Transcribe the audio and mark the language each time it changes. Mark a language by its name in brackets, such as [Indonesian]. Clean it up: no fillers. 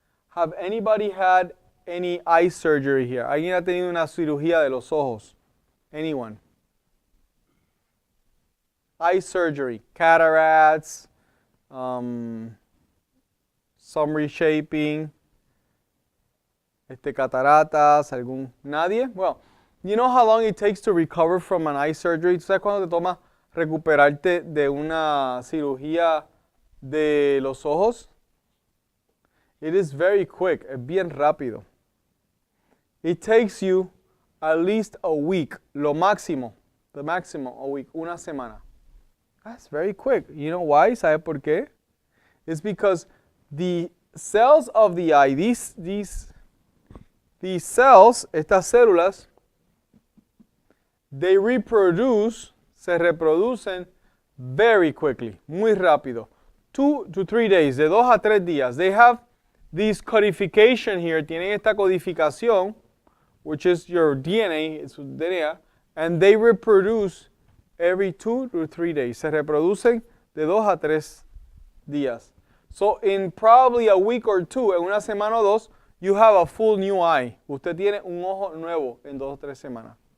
[English] Have anybody had any eye surgery here? [Spanish] ¿Alguien ha tenido una cirugía de los ojos? [English] Anyone? Eye surgery, cataracts, some reshaping, [Spanish] cataratas, nadie? [English] Well, you know how long it takes to recover from an eye surgery? [Spanish] ¿Tú sabes cuándo te toma recuperarte de una cirugía de los ojos? [English] It is very quick, [Spanish] es bien rápido. [English] It takes you at least a week, the maximum, a week, [Spanish] una semana. [English] That's very quick. You know why? [Spanish] ¿Sabe por qué? [English] It's because the cells of the eye, these cells, [Spanish] estas células, [English] they [Spanish] se reproducen [English] very quickly, [Spanish] muy rápido. [English] 2 to 3 days, [Spanish] de 2 a 3 días. [English] They have this codification here, [Spanish] tienen esta codificación, [English] which is your DNA, [Spanish] su DNA, [English] and they reproduce every 2 to 3 days. [Spanish] Se reproducen de 2 a 3 días. [English] So in probably a week or two, [Spanish] en una semana o dos, [English] you have a full new eye. [Spanish] Usted tiene un ojo nuevo en 2 o 3 semanas.